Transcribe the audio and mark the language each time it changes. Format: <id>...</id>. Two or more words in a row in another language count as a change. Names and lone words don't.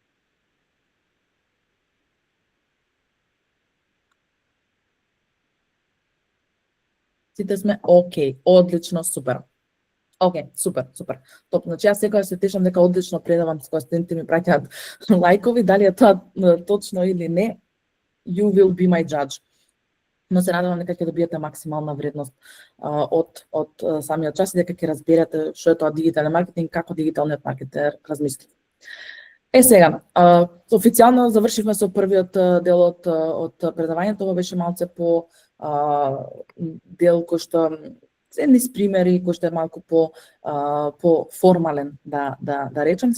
<mk>Сите сме окей, одлично, супер. Окей, супер. Топ, значи јас секогаш се тешам дека одлично предавам кога студентите ми праќаат лајкови, дали е тоа точно или не,</mk> <en>you will be my judge.</en> <mk>Но се надевам дека ќе добиете максимална вредност од самиот час и дека ќе разберете што е тоа дигитален маркетинг, како дигиталниот маркетер размисли. Сега, официјално завршивме со првиот дел од предавањето, ова беше малце по дел кој што се низ примери, кој што е малку по формален, да речем.</mk>